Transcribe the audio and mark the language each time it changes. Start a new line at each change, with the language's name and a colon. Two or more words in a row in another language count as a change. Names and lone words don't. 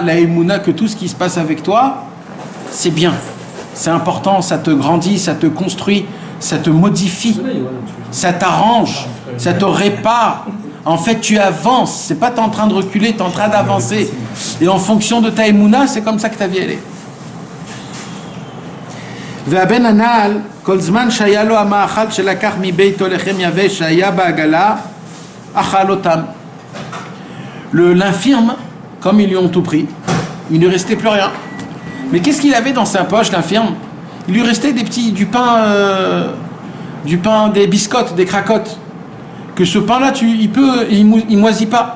French: La Emouna que tout ce qui se passe avec toi, c'est bien. C'est important, ça te grandit, ça te construit, ça te modifie, ça t'arrange, ça te répare. En fait, tu avances. C'est pas t'es en train de reculer, t'es en train d'avancer. Et en fonction de ta Emouna, c'est comme ça que ta vie elle est.
Hebrew: והבן הנעל, כל זמן שהיה לו המאכל שלקח מביתו לחם יבש שהיה בעגלה, אכל אותם.
French: L'infirme, comme ils lui ont tout pris, il ne lui restait plus rien. Mais qu'est-ce qu'il avait dans sa poche, l'infirme? Il lui restait du pain, des biscottes, des cracottes. Que ce pain-là, il moisit pas.